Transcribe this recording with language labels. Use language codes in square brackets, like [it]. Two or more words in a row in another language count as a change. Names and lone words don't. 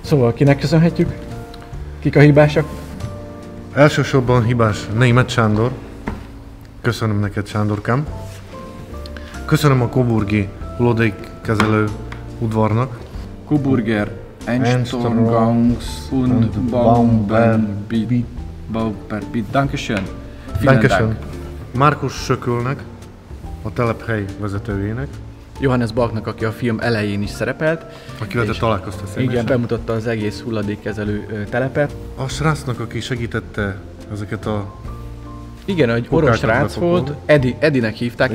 [hu] Szóval kinek köszönhetjük? Kik a hibásak? Elsősorban hibás Németh Sándor. Köszönöm neked, Sándorkám. Köszönöm a coburgi hulladékkezelő udvarnak. [de] Coburger Enstrongangs und Baumbit. Dankeschön. Dankeschön. [hu] Márkus Sökölnek, a telephely vezetőjének. Johannes Balknak, aki a film elején is szerepelt. Akivel te találkoztál személyesen. Igen, bemutatta az egész hulladékkezelő telepet. A srácnak, aki segítette ezeket a... Igen, egy orosz srác volt, Edinek hívták,